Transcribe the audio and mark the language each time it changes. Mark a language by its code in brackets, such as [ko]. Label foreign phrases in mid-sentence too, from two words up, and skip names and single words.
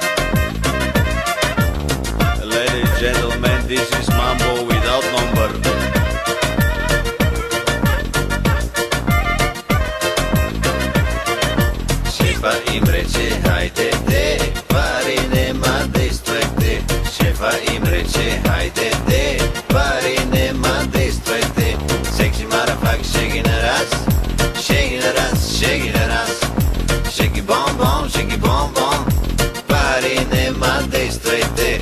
[en] Ladies and gentlemen, this is Mambo without number. [bg] Шефа им рече, хайде де, пари нема, действайте. Шефа им рече, хайде де, пари нема, действайте. [en] Sexy motherfucker, [bg] шеги на раз, шеги на раз, шеги на раз. Шеги бом-бом, шеги бом-бом, пари нема, действайте.